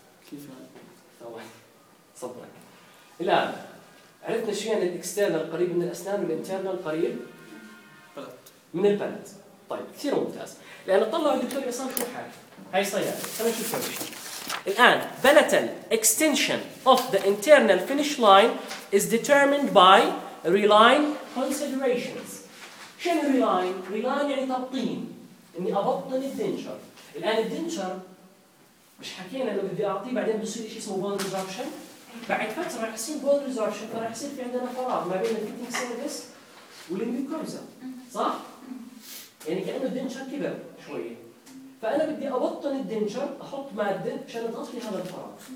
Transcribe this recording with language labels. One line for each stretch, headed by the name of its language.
Arabic: كيف هذا؟ ثواني صبرك. الآن عرفنا شو يعني الاكسترنال قريب من الأسنان والانترنال قريب من البلت. طيب كثير ممتاز. الآن طلعوا دكتور عصام شو حاجة هاي صيادة، خلينا نشوف شو حاجة. الآن بلتال
English: extension of the internal finish line is determined by reline considerations.
Arabic: شنو reline؟ reline يعني تبطين، إني أبطن الدنشر. الآن الدنشر مش حكينا لو بدي أعطيه بعدين بصير إشي اسمه bone resorption، بعد فترة راح يصير bone resorption، فراح يصير في عندنا فراغ ما بين fitting surface والميكروزا صح؟ يعني كأنه الدنشر كبر شوية، فأنا بدي أبطن الدنشر أحط مادة عشان أغطي هذا الفراغ.